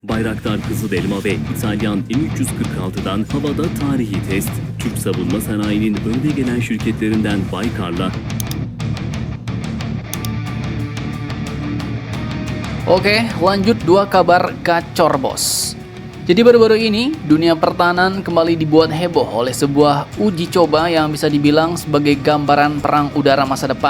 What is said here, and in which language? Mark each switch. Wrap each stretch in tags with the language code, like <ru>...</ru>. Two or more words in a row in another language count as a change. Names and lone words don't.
<tr>Bayraktar Kızılelma ve İtalyan M346'dan havada tarihi test. Türk savunma sanayinin önde gelen şirketlerinden Baykar'la</tr> <id>Oke, lanjut dua kabar gacor, bos. Jadi baru-baru ini, dunia pertahanan kembali dibuat heboh oleh sebuah uji coba yang bisa dibilang sebagai gambaran perang udara masa depan.</id>